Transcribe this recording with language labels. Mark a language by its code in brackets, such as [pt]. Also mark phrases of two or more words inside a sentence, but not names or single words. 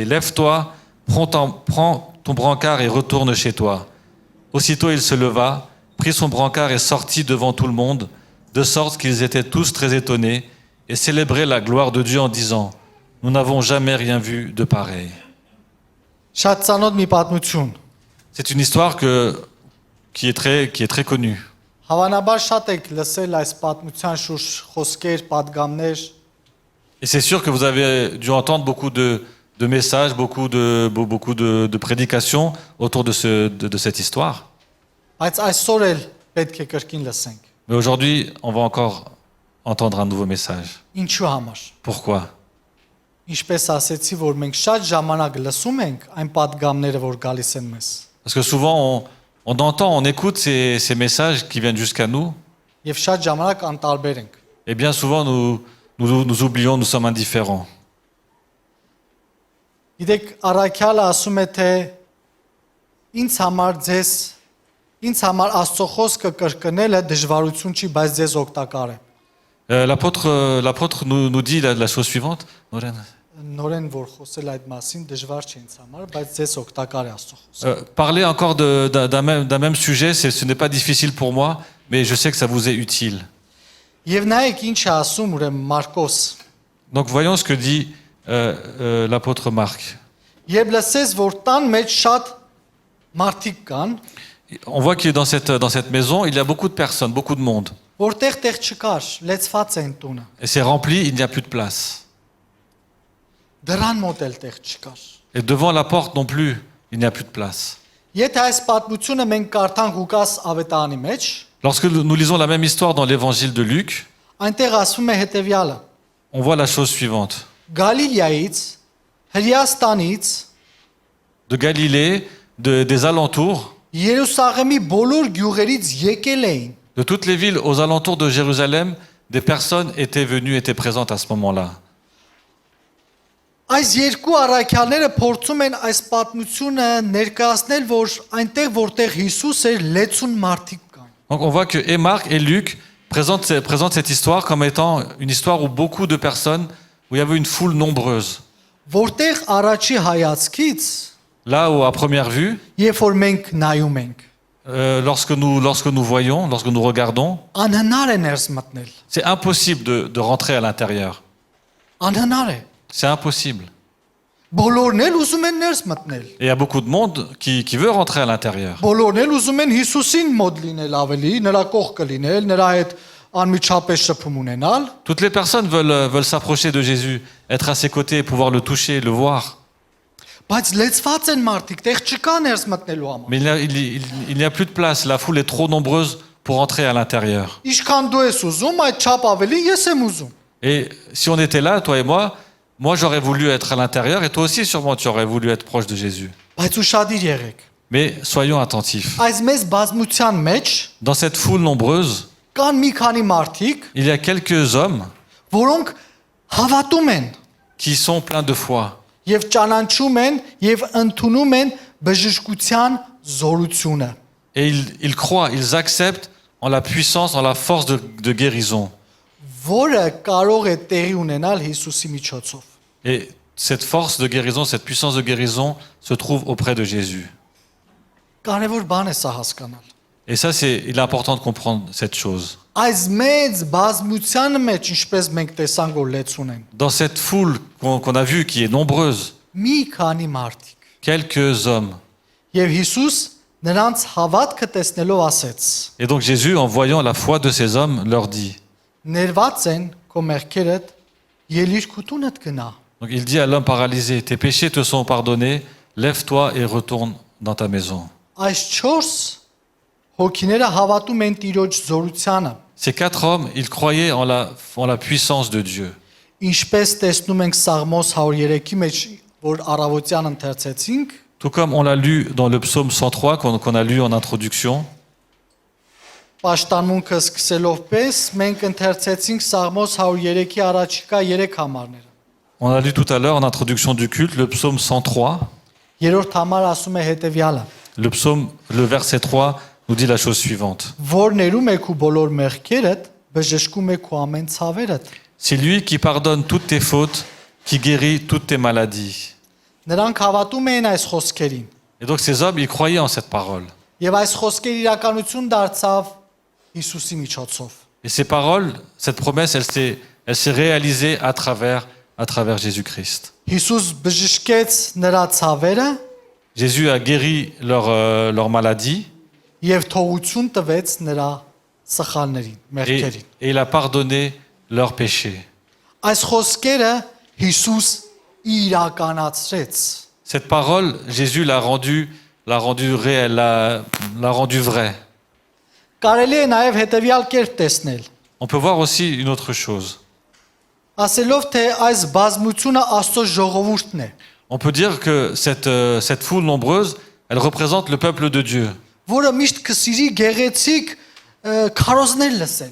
[fr] Lève-toi, prends ton brancard et retourne chez toi. Aussitôt il se leva, prit son brancard et sortit devant tout le monde, de sorte qu'ils étaient tous très étonnés et célébraient la gloire de Dieu en disant, nous n'avons jamais rien vu de pareil. [hy] Շատ ծանոթ մի պատմություն։ [fr] C'est une histoire qui est très connue. [hy] Հավանաբար շատ եք լսել այս պատմության շուրջ խոսքեր, պատգամներ։ [fr] Et c'est sûr que vous avez dû entendre beaucoup de messages, beaucoup de prédications autour de cette histoire. [hy] Բայց այսօր էլ պետք է կրկին լսենք։ [fr] Mais aujourd'hui, on va encore entendre un nouveau message. [hy] Ինչու համար։ [fr] Pourquoi? [hy] Ինչպես ասեցի, որ մենք շատ ժամանակ լսում ենք այն պատգամները, որ գալիս են մեզ։ [fr] Parce que souvent, on entend, on écoute ces messages qui viennent jusqu'à nous. [hy] Եվ շատ ժամանակ անտարբեր ենք։ [fr] Et bien souvent, nous oublions, nous sommes indifférents. [hy] Գիտեք, Առաքյալը ասում է, թե ինձ համար Աստծո խոսքը կրկնելը դժվարություն չի, բայց ձեզ օգտակար է։ [fr] L'apôtre nous dit la chose suivante. [hy] Նորեն որ խոսել այդ մասին դժվար չի ինձ համար, բայց ձեզ օգտակար է Աստծո խոսքը։ [fr] Parler encore d'un même sujet, ce n'est pas difficile pour moi, mais je sais que ça vous est utile. [hy] Եվ նայեք ինչ է ասում ուրեմն Մարկոս։ [fr] Donc voyons ce que dit l'apôtre Marc. [hy] Երբ լսես, որ տան մեջ շատ մարդիկ կան, [fr] on voit que dans cette maison, il y a beaucoup de personnes, beaucoup de monde. [hy] Որտեղ տեղ չկար, լեցված են տունը։ [fr] Et c'est rempli, il n'y a plus de place. [hy] Դրան մոտ էլ տեղ չկար։ [fr] Et devant la porte non plus, il n'y a plus de place. [hy] Եթե այս պատմությունը մենք կարդանք Ղուկաս ավետարանի մեջ, [fr] lorsque nous lisons la même histoire dans l'évangile de Luc, [hy] այնտեղ ասվում է հետևյալը. [fr] on voit la chose suivante. [hy] Գալիլեայից, Հրեաստանից, [fr] de Galilée, des alentours, [hy] Երուսաղեմի բոլոր գյուղերից եկել էին։ [fr] de toutes les villes aux alentours de Jérusalem, des personnes étaient présentes à ce moment-là. [hy] Այս երկու առաքյալները փորձում են այս պատմությունը ներկայացնել, որ այնտեղ որտեղ Հիսուս էր, լեցուն մարդիկ կան։ [fr] Donc on voit que et Marc et Luc présentent cette histoire comme étant une histoire où beaucoup de personnes, où il y avait une foule nombreuse. [hy] Որտեղ առաջի հայացքից, [fr] Là où à première vue, [hy] երբ որ մենք նայում ենք, [fr] lorsque nous voyons, lorsque nous regardons, [hy] Անհնար է ներս մտնել։ [fr] c'est impossible de rentrer à l'intérieur. [hy] Անհնար է։ [fr] C'est impossible. [hy] Բոլորն էլ ուզում են ներս մտնել։ [fr] Et il y a beaucoup de monde qui veut rentrer à l'intérieur. [hy] Բոլորն էլ ուզում են Հիսուսին մոտ լինել ավելի, նրա կողքը լինել, նրա հետ անմիջապես շփում ունենալ, [fr] Toutes les personnes veulent s'approcher de Jésus, être à ses côtés, pouvoir le toucher, le voir. [hy] բայց լեցված են մարդիկ, տեղ չկա ներս մտնելու համար։ [fr] Mais il n'y a plus de place, la foule est trop nombreuse pour entrer à l'intérieur. [hy] Ինչքան դու ես ուզում, այդ չափ ավելի ես եմ ուզում։ [fr] Et si on était là, toi et moi j'aurais voulu être à l'intérieur et toi aussi sûrement tu aurais voulu être proche de Jésus. [hy] Բայց ուշադիր եղեք։ [fr] Mais soyons attentifs. [hy] Այս մեծ բազմության մեջ [fr] Dans cette foule nombreuse, [hy] կան մի քանի մարդիկ, [fr] il y a quelques hommes [hy] որոնք հավատում են [fr] qui sont pleins de foi. [hy] եւ ճանաչում են եւ ընդունում են բժշկության զորությունը։ [fr] Et ils croient, ils acceptent en la puissance, en la force de guérison. [hy] Որը կարող է տեղի ունենալ Հիսուսի միջոցով։ [fr] Et cette force de guérison, cette puissance de guérison se trouve auprès de Jésus. [hy] Կարևոր bան է սա հասկանալ։ [fr] Et ça, il est important de comprendre cette chose. [hy] Այս մեծ բազմության մեջ, ինչպես մենք տեսանք որ լեցուն են, [fr] Dans cette foule qu'on a vue, qui est nombreuse, [hy] մի քանի մարդիկ։ [fr] quelques hommes. [hy] Եվ Հիսուս նրանց հավատքը տեսնելով ասեց. [fr] Et donc Jésus, en voyant la foi de ces hommes, leur dit. [hy] Ներված են քո մեղքերդ, ելիր քո տունդ գնա։ [fr] Donc il dit à l'homme paralysé, tes péchés te sont pardonnés, lève-toi et retourne dans ta maison. [hy] Այս 4 հոգիները հավատում են Տիրոջ զորությանը, [fr] Ces 4 hommes, ils croyaient en la puissance de Dieu. [hy] ինչպես տեսնում ենք Սաղմոս 103-ի մեջ, որ առավոտյան ընթերցեցինք, [fr] Tout comme on l'a lu dans le psaume 103 qu'on a lu en introduction, [hy] պաշտամունքը սկսելով պես մենք ընթերցեցինք Սաղմոս 103-ի առաջիկա 3 համարները։ [fr] on a lu tout à l'heure en introduction du culte le psaume 103. [hy] Երրորդ համար ասում է հետևյալը. [fr] Le verset 3 nous dit la chose suivante. [hy] Որ ներում եք ու բոլոր մեղքերդ, բժշկում եք ու ամեն ցավերդ։ [fr] C'est lui qui pardonne toutes tes fautes, qui guérit toutes tes maladies. [hy] Նրանք հավատում էին այս խոսքերին։ [fr] Et donc ces hommes, ils croyaient en cette parole. [hy] Եվ այս խոսքերը իրականություն դարձավ Հիսուսի միջոցով։ [fr] Et ces paroles, cette promesse, elle s'est réalisée à travers Jésus-Christ. [hy] Հիսուս բժշկեց նրա ցավերը [fr] Jésus a guéri leur maladie [hy] եւ թողություն տվեց նրա սխալներին, [fr] et [hy] մեղքերին։ [fr] il a pardonné leurs péchés. [hy] Այս խոսքերը Հիսուս իրականացրեց։ [fr] Cette parole, Jésus l'a rendue réelle, l'a rendue vraie. [hy] Կարելի է նաև հետևյալ կերպ տեսնել։ [fr] On peut voir aussi une autre chose. [hy] Ասելով թե այս բազմությունը Աստծո ժողովուրդն է, [fr] On peut dire que cette foule nombreuse, elle représente le peuple de Dieu. [hy] որը միշտ կսիրի գեղեցիկ քարոզներ լսել։